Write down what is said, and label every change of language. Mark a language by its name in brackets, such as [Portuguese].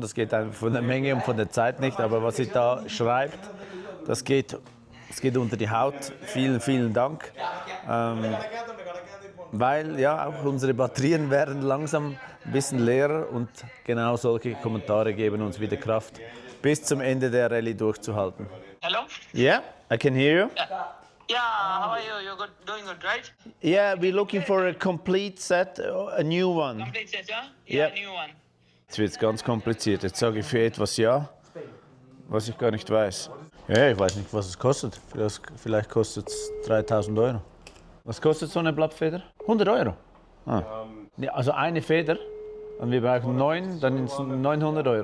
[German] Das geht einfach von der Menge und von der Zeit nicht. Aber was sie da schreibt, das geht unter die Haut. Vielen, vielen Dank. Weil ja auch unsere Batterien werden langsam ein bisschen leerer und genau solche Kommentare geben uns wieder Kraft, bis zum Ende der Rallye durchzuhalten. [English] Hello? Yeah, I can hear you. Yeah, how are you? You're good, doing good, right? Yeah, we're looking for a complete set, a new one. Complete set, yeah? Yeah. New one. [German] Jetzt wird es ganz kompliziert. Jetzt sage ich für etwas ja, was ich gar nicht weiß. Ja, ich weiß nicht, was es kostet. Vielleicht kostet es 3.000 Euro. Was kostet so eine Blattfeder? 100 Euro. Ah. Ja, also eine Feder. Und wir brauchen 9, dann sind es 900 Euro.